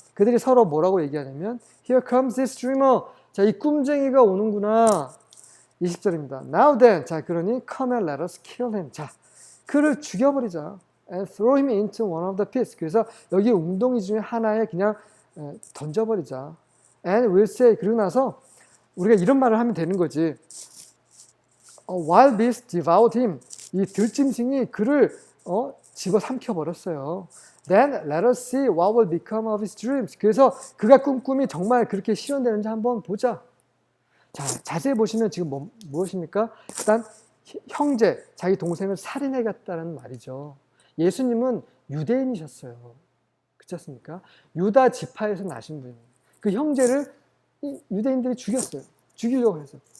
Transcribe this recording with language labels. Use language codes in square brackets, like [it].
[ko] 그들이 서로 뭐라고 얘기하냐면 [en] Here comes this dreamer. [ko] 자, 이 꿈쟁이가 오는구나. 20절입니다. [en] Now then. [ko] 자, 그러니 [en] come and let us kill him. [ko] 자, 그를 죽여버리자. [en] And throw him into one of the pits. [ko] 그래서 여기 웅덩이 중에 하나에 그냥 던져버리자. [en] And we'll say. [ko] 그러고 나서 우리가 이런 말을 하면 되는 거지. [en] wild beast devoured him. [ko] 이 들짐승이 그를 집어 삼켜 버렸어요. [en] Then let us see what will become of his dreams. [ko] 그래서 그가 꿈이 정말 그렇게 실현되는지 한번 보자. 자, 자세히 보시면 지금 무엇입니까? 일단 형제, 자기 동생을 살인해갔다는 말이죠. 예수님은 유대인이셨어요. 그렇지 않습니까? 유다 지파에서 나신 분이에요. 그 형제를 유대인들이 죽였어요. 죽이려고 해서.